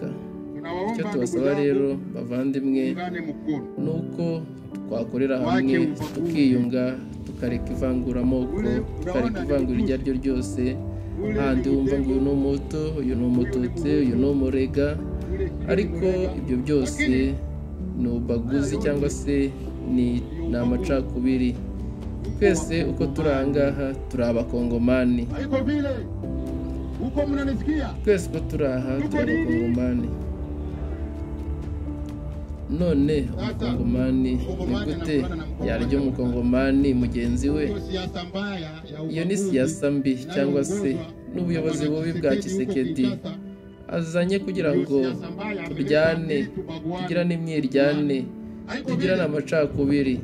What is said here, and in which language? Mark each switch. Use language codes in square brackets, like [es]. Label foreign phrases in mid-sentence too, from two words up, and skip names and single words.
[rw] Icyo tubasaba rero bavandimwe ni uko twakorera hamwe, tukiyunga, tukareka ivanguramoko, tukareka ivangura iryo ari ryo ryose. Handi wumva ngo uyu ni umuhutu, uyu ni umututsi, uyu ni umurega, ariko ibyo byose ni ubaguzi cyangwa se ni amacakubiri. twese uko turangaha turi abakongomani, [sw] haiko vile uko mnanisikia, [rw] twese uko turaha turi abakongomani. None umukongomani ni gute yarya umukongomani mugenzi we? Iyo ni siyasa mbi cyangwa se n'ubuyobozi bubi bwa Tshisekedi azanye kugira ngo turyane, tugirane imyiryane, tugirane amacakubiri.